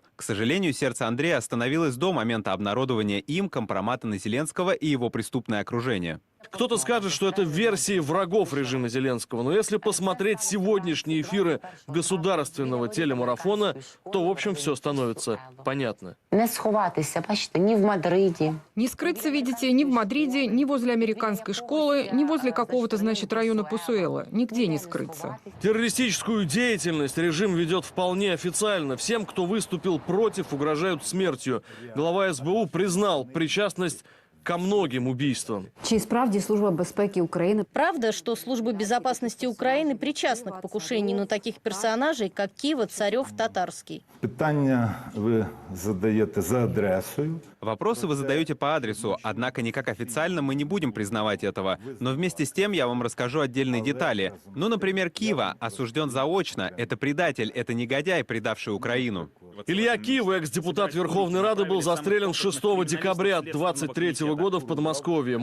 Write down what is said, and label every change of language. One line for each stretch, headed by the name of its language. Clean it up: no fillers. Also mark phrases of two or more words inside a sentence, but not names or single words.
Russian: К сожалению, сердце Андрея остановилось до момента обнародования им компромата на Зеленского и его преступное окружение. Кто-то скажет, что это версии врагов режима Зеленского, но если посмотреть сегодняшние эфиры государственного телемарафона, то, в общем, все становится понятно.
Ukrainian: Не сховатися, бачите,
Russian: ни в Мадриде. Не скрыться, видите, ни в Мадриде, ни возле американской школы, ни возле какого-то, значит, района Посуэло. Нигде не скрыться. Террористическую деятельность режим ведет вполне официально. Всем, кто выступил против, угрожают смертью. Глава СБУ признал причастность ко многим убийствам.
Ukrainian: Чи справді Служба безпеки України?
Russian: Правда, что Служба безопасности Украины причастна к покушению на таких персонажей, как Кива, Царев, Татарский?
Ukrainian: Питання ви задаєте за адресою.
Russian: Вопросы вы задаете по адресу, однако никак официально мы не будем признавать этого. Но вместе с тем я вам расскажу отдельные детали. Ну, например, Кива осужден заочно. Это предатель, это негодяй, предавший Украину. Илья Кива, экс-депутат Верховной Рады, был застрелен 6 декабря 2023 года в Подмосковье.